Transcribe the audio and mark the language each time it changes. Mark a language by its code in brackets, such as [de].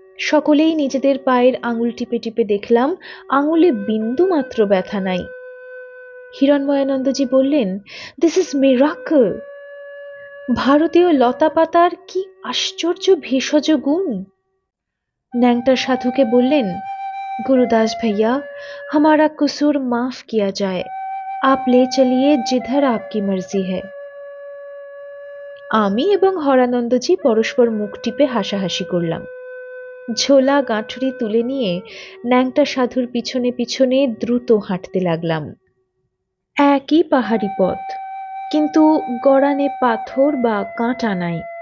[bn] সকলেই নিজেদের পায়ের আঙুল টিপে টিপে দেখলাম, আঙুলে বিন্দু মাত্র ব্যথা নাই। হিরণময়ানন্দজি বললেন, [en] This is miracle. [bn] ভারতীয় লতা পাতার কি আশ্চর্য ভেষজ গুণ। ন্যাংটা সাধুকে বললেন, গুরুদাস ভাইয়া, [hi] हमारा कुसूर माफ किया जाए, आप ले चलिए जिधर आपकी मर्जी है। [bn] আমি এবং হরানন্দজি পরস্পর মুখ টিপে হাসাহাসি করলাম। ঝোলা গাঁঠুরি তুলে নিয়ে ন্যাংটা সাধুর পিছনে পিছনে দ্রুত হাঁটতে লাগলাম। একই পাহাড়ি পথ, কিন্তু গড়ানে পাথর বা কাঁটা নাই।